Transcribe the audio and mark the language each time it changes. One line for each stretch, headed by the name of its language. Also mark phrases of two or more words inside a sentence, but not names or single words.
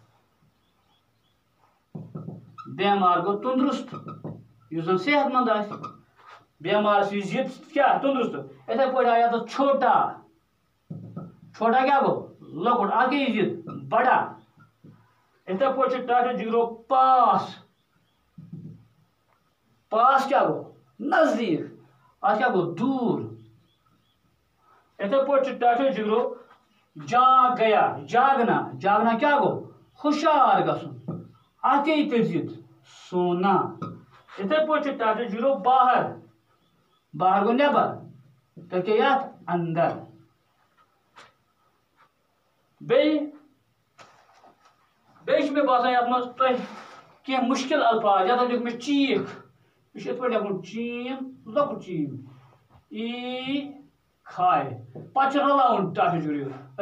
Kashmiri: بیمار گوٚو تندرست یُس زن صحت مند آسہِ بیمارس یی ضد کیٛاہ تندرست یِتھے پٲٹھۍ آو ییٚتٮ۪تھ
Urdu: چھوٹا چھوٹا
Kashmiri: کیٛاہ گوٚو لۄکُٹ اتھ گٔے ضد بڑا یِتھے پٲٹھۍ چھُ ٹاٹھو جِگرو پاس پاس کیٛاہ گوٚو نزدیٖک اتھ کیٛاہ گوٚو دوٗر یِتھے پٲٹھۍ چھُ ٹاٹھو جِگرو
Urdu: جاگ گیا جاگنا جاگنا
Kashmiri: کیٛاہ گوٚو ہُشار گژھُن اتھ کیٛاہ یی تیٚلہِ ضد سونا یِتھے پٲٹھۍ چھُ ٹاٹھو جِگرو باہر باہر گوٚو نٮ۪بر تیٚلہِ کیٛاہ یی اتھ اندر بیٚیہِ چھُ مےٚ باسان یتھ منٛز تۄہہِ کینٛہہ مُشکِل الفاظ یتھ لیوٚکھ مےٚ چیٖکھ یہِ چھُ یِتھ پٲٹھۍ لیکھُن چیٖم لۄکُٹ چیٖم ای کھاے پتہٕ چھُ رلاوُن ٹاٹھو جِگرو اَتہِ